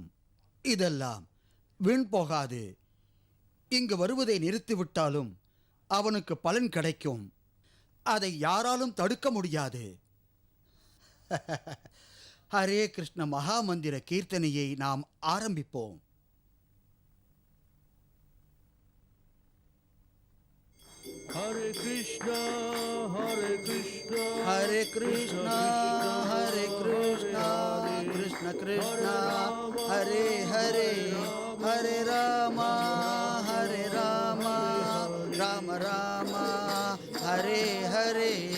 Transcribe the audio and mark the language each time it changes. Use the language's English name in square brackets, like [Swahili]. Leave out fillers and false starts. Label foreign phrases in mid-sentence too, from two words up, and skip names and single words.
[Tamil] இதெல்லாம் வீண் போகாது. இங்கு வருவதை நிறுத்திவிட்டாலும் அவனுக்கு பலன் கிடைக்கும். அதை யாராலும் தடுக்க முடியாது. ஹரே கிருஷ்ண மகாமந்திர கீர்த்தனையை நாம் ஆரம்பிப்போம். [Sanskrit] हरे कृष्ण हरे कृष्ण, हरे कृष्ण हरे कृष्ण कृष्ण कृष्ण हरे हरे हरे राम हरे राम राम राम हरे हरे.